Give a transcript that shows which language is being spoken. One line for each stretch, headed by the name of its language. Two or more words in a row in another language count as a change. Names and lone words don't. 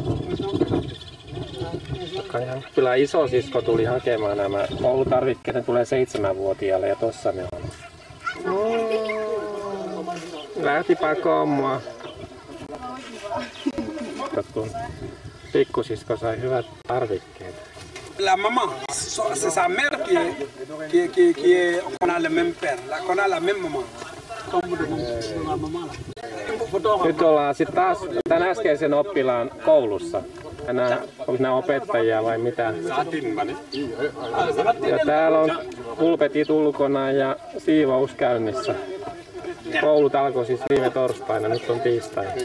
Finnish: Kyllä isosisko tuli hakemaan nämä koulutarvikkeet, ne tulee 7-vuotiaalle ja tossa ne on. Lähti pakoon mua. Kun pikkusisko sai hyvät tarvikkeet.
French: La maman, c'est sa mère qu'on a le même père, qu'on a la même maman.
Finnish: Nyt ollaan sitten taas tämän äskeisen oppilaan koulussa. Onko nämä opettajia vai mitä? Ja täällä on pulpetit ulkona ja siivous käynnissä. Koulut alkoi siis viime torstaina, nyt on tiistai.